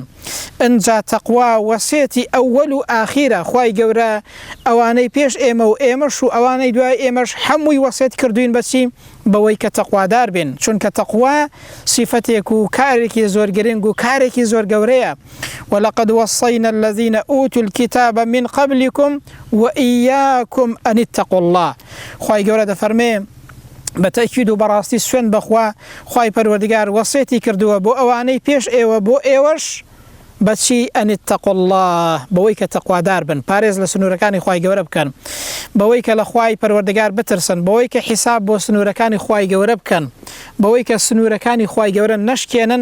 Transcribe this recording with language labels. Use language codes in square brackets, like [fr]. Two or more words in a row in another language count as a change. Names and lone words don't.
[ckb] ئەنجا تەقوا وەسێتی ئەوەل و ئاخیرە. خوای گەورە ئەوانەی پێش ئێمە و ئێمەش و ئەوانەی دوای ئێمەش هەمووی وەسێت کردوین بەچی؟ بەوەی کە تەقوادار بین، چونکە تەقوا صفەتێک و کارێکی زۆر گرنگ و کارێکی زۆر گەورەیە. [ar] ولقد وصينا الذين أوتوا الكتاب من قبلكم وإياكم أن اتقوا الله. [ckb] خوای گەورە دەفەرمێ بەتەکید و بەڕاستی سوێن بەخوا خوای پەروەردگار وەسێتی کردووە بۆ ئەوانەی پێش ئێوە بۆ ئێوەش بەچی؟ [ar] ئەن اتقوا الله، [ckb] بەوەی کە تەقوادار بن، پارێز لە سنوورەکانی خوای گەورە بکەن، بەوەی کە لە خوای پەروەردگار بترسن، بەوەی کە حیساب بۆ سنوورەکانی خوای گەورە بکەن، بەوەی کە سنوورەکانی خوای گەورە نەشکێنن.